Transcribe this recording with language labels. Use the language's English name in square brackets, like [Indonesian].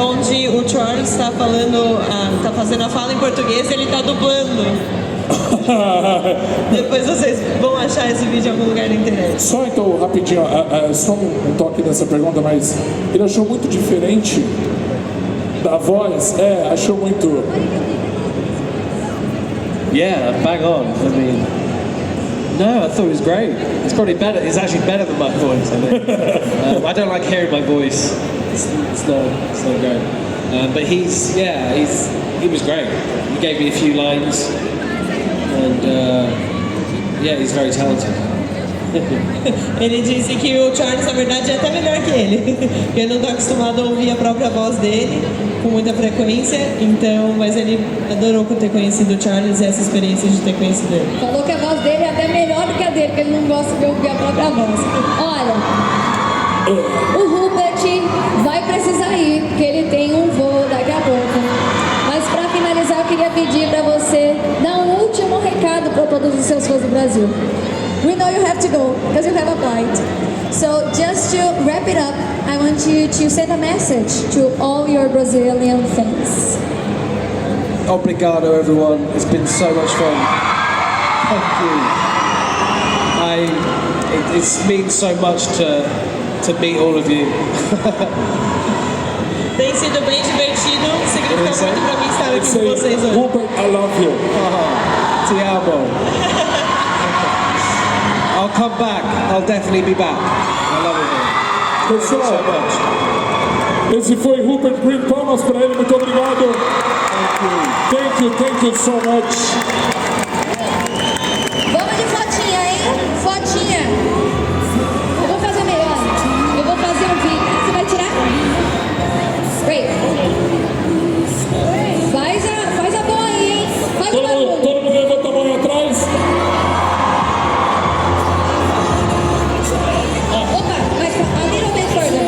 [Portuguese] Onde o Charles está falando, está fazendo a fala em português e ele está dublando. Depois vocês vão achar esse vídeo em algum lugar na internet. Só então, rapidinho, só um toque nessa pergunta, mas ele achou muito diferente da voz? Achou muito... [English] Yeah, bang on. I mean, no, I thought it was great. It's probably better. It's actually better than my voice, I think. I don't like hearing my voice. It's not great. But he was great. He gave me a few lines. And he's very talented. [Portuguese] Ele disse que o Charles, na verdade, é até melhor que ele. Eu não estou acostumado a ouvir a própria voz dele com muita frequência, então, mas ele adorou ter conhecido o Charles e essa experiência de ter conhecido ele. Falou que a voz dele é até melhor do que a dele, porque ele não gosta de ouvir a própria voz. Olha, o Rupert vai precisar ir, porque ele tem um voo daqui a pouco. Mas para finalizar, eu queria pedir para você dar um último recado para todos os seus fãs do Brasil. [English] We know you have to go, because you have a flight. So just to wrap it up, I want you to send a message to all your Brazilian fans. [Portuguese] Obrigado, [English] everyone. It's been so much fun. Thank you. It means so much to meet all of you. [Portuguese] Tem sido bem divertido, significa muito para mim estar aqui com vocês hoje. [English] Rupert, I love you. [Portuguese] Te amo. [English] I'll come back. I'll definitely be back. I love it here. [Portuguese] Pessoal, [English] So much. [Portuguese] esse foi Rupert Grint. Palmas para ele, muito obrigado. [English] Thank you so much. [Portuguese] Vamos de fotinha, hein? Fotinha. Eu vou fazer melhor. Eu vou fazer um vídeo. Você vai tirar? [English] Great. [Portuguese] Faz a boa aí, hein? Faz o barulho. Todo mundo levanta a mão atrás. Opa, mas [English] a little bit further.